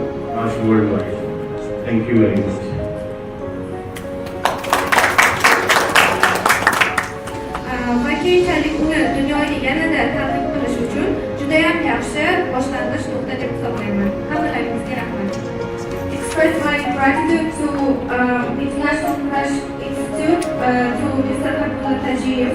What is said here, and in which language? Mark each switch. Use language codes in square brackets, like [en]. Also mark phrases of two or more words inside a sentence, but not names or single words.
[en] Thank you very much. [uz] Keyinchalik uni dunyoga yanada tanqid qilish uchun juda ham yaxshi boshlang'ich nuqta deb hisoblayman. Hammalaringizga rahmat. [en] Express my gratitude to International Crash Institute, to Mr. Abdullah Tajiyev.